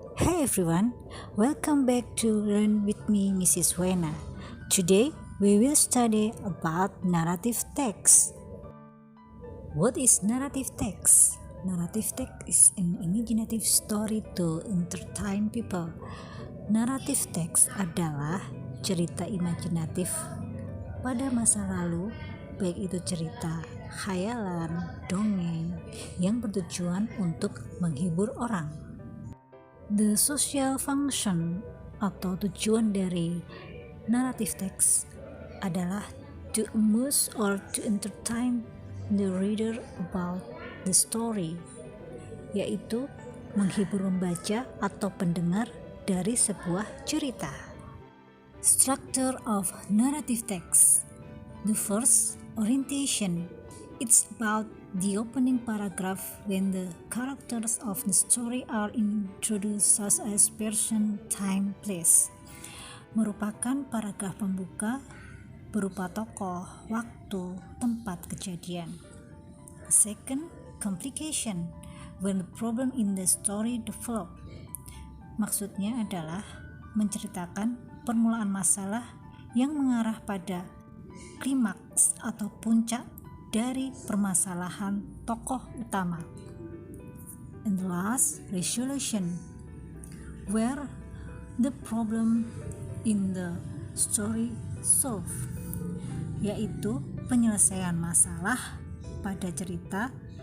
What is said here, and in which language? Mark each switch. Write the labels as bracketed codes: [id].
[en] Hey everyone, welcome back to Learn with me, Mrs. Wena. Today we will study about narrative text. What is narrative text? Narrative text is an imaginative story to entertain people. [id] Narrative text adalah cerita imajinatif pada masa lalu, baik itu cerita, khayalan, dongeng yang bertujuan untuk menghibur orang. [en] The social function [id] atau tujuan dari [en] narrative text adalah to amuse or to entertain the reader about the story, [id] yaitu menghibur pembaca atau pendengar dari sebuah cerita. [en] Structure of narrative text. The first, orientation. It's about the opening paragraph when the characters of the story are introduced, such as person, time, place. [id] Merupakan paragraf pembuka berupa tokoh, waktu, tempat kejadian. [en] Second, complication. When the problem in the story develop. [id] Maksudnya adalah menceritakan permulaan masalah yang mengarah pada klimaks atau puncak dari permasalahan tokoh utama. [en] And the last, resolution, where the problem in the story solved, [id] yaitu penyelesaian masalah pada cerita.